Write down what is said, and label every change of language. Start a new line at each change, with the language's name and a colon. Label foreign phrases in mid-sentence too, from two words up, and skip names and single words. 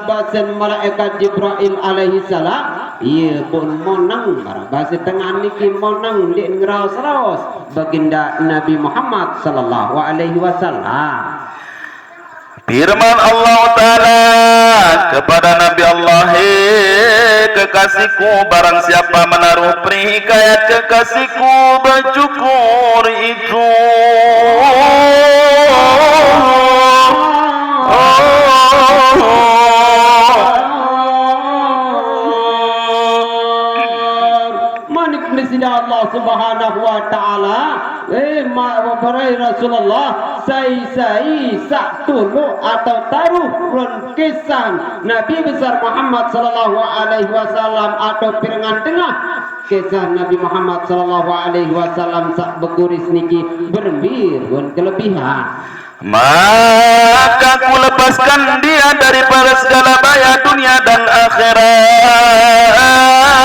Sasak: basen malaikat Jibril
Arabic: alaihi salam
Sasak: ia pun monang bahasa tengah niki monang di ngeraus-raus baginda Nabi Muhammad
Arabic: sallallahu alaihi wasallam.
Malay: Firman Allah Ta'ala kepada Nabi Allah, hei kekasihku, barang siapa menaruh perhikayat kekasihku bercukur itu
Sasak: manik mesida
Arabic: Allah Subhanahu wa taala
Sasak: wahai Rasulullah sai satulu atau taruh ron kesan Nabi besar Muhammad
Arabic: sallallahu alaihi wasallam
Sasak: atau pirangan tengah kisah Nabi Muhammad
Arabic: sallallahu alaihi wasallam
Sasak: sak bekuris niki berembir ron kelebihan,
Malay: maka ku lepaskan dia daripada segala bahaya dunia dan akhirat.